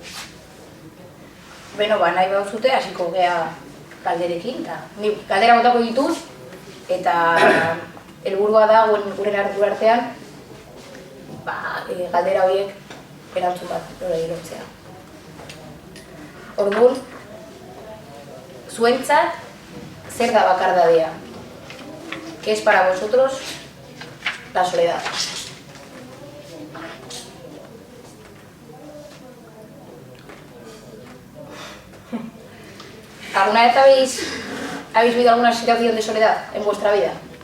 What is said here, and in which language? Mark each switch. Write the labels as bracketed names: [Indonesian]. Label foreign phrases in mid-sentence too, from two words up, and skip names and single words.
[Basque] Beno, nahi behar hasiko gea galderekin, eta ni galdera botako dituz, eta helburua da gure hartu artean, galdera horiek erantzun bat lortzea. Orduan, zuentzat, zer da bakardadea? [Spanish] ¿Qué es para vosotros la soledad? ¿Alguna vez habéis vivido alguna situación de soledad en vuestra vida?